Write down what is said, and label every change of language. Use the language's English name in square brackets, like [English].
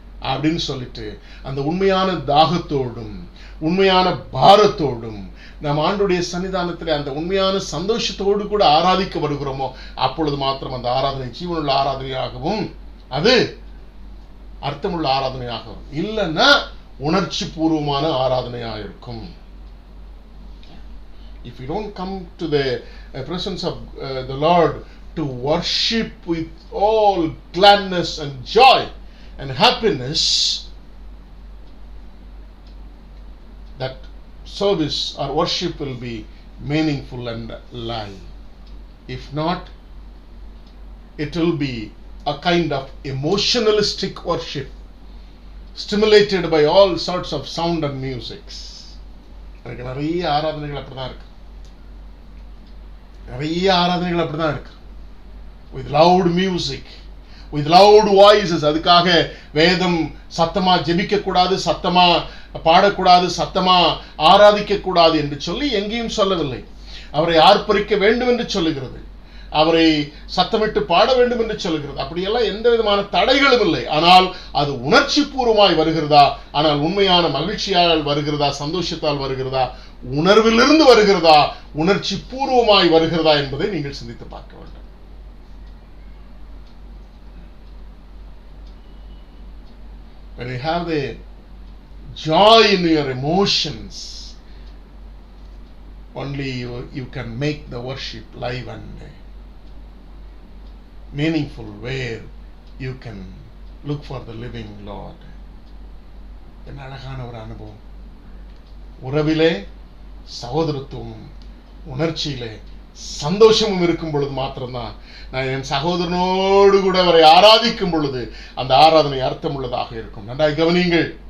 [Tamil] அப்படின்னு சொல்லிட்டு அந்த உண்மையான தாகத்தோடும் உண்மையான பாரத்தோடும் நாம் ஆண்டுடைய சன்னிதானத்தில் அந்த உண்மையான சந்தோஷத்தோடு கூட ஆராதிக்க வருகிறோமோ, அப்பொழுது மாத்திரம் அந்த ஆராதனை ஜீவனுள்ள ஆராதனையாகவும் அது அர்த்தமுள்ள ஆராதனையாகவும், இல்லைன்னா உணர்ச்சி பூர்வமான ஆராதனையாக இருக்கும். [English] If you don't come to the presence of the Lord to worship with all gladness and joy and happiness, that service or worship will be meaningful and live. If not, it will be a kind of emotionalistic worship stimulated by all sorts of sound and musics. [Tamil] எனக்கு நிறைய ஆராதனைகள் அப்படிதான் இருக்கு. நிறைய ஆராதனைகள் அப்படிதான் இருக்கு. [English] With loud music, with loud voices. [Tamil] அதுக்காக வேதம் சத்தமா ஜெபிக்க கூடாது, சத்தமா பாடக்கூடாது, சத்தமா ஆராதிக்க கூடாது என்று சொல்லி எங்கேயும் சொல்லவில்லை. அவரை ஆர்ப்பரிக்க வேண்டும் என்று சொல்லுகிறது, அவரை சத்தமிட்டு பாட வேண்டும் என்று சொல்லுகிறது. அப்படியெல்லாம் எந்த விதமான தடைகளும் இல்லை. ஆனால் அது உணர்ச்சி பூர்வமாய் வருகிறதா, ஆனால் உண்மையான மகிழ்ச்சியால் வருகிறதா, சந்தோஷத்தால் வருகிறதா, உணர்விலிருந்து வருகிறதா, உணர்ச்சி பூர்வமாய் வருகிறதா என்பதை நீங்கள் சிந்தித்து பார்க்க வேண்டும். [English] When you have the joy in your emotions, only you can make the worship live and meaningful, where you can look for the living Lord. [Tamil] என்ன அழகான ஒரு அனுபவம். உறவிலே சகோதரத்துவமும் உணர்ச்சியிலே சந்தோஷமும் இருக்கும் பொழுது மாத்திரம்தான் நான் என் சகோதரனோடு கூட அவரை ஆராதிக்கும் பொழுது அந்த ஆராதனை அர்த்தம் உள்ளதாக இருக்கும். நன்றாய் கவனியுங்கள்.